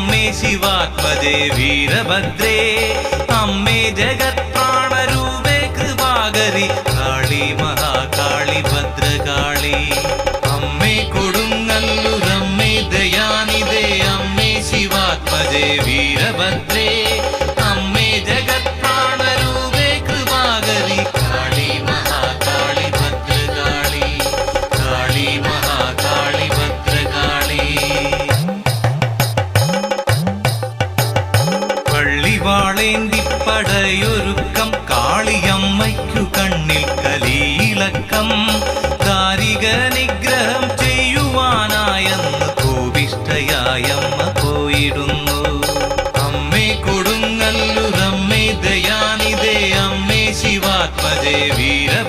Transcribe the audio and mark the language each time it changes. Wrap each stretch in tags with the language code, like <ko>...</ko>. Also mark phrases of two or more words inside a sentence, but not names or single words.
<sa>शिवात्मजे वीरभद्रे अम्मे जगत्प्राणरूपे कृपाकरि काळी महाकाळी भद्रकाळी अम्मे</sa> <ml>കൊടുങ്ങല്ലൂരമ്മേ ദയാനിധേ</ml> <sa>अम्मे शिवात्मजे वीरभद्रे अम्मे जगत्प्राणरूपे कृपाकरि काळी महाकाळी भद्रकाळी काळी महाकाळी भद्रकाळी</sa> <ml>പള്ളിവാളേന്തിപ്പടയൊരുക്കം കാളിയമ്മയ്ക്കു കണ്ണിൽ കലിയിളക്കം ദാരിക നിഗ്രഹം ചെയ്യുവാനായെന്ന് കോപിഷ്ഠയായമ്മ പോയിടുന്നു അമ്മേ കൊടുങ്ങല്ലൂരമ്മേ ദയാനിധേ അമ്മേ ശിവാത്മജേ വീര</ml>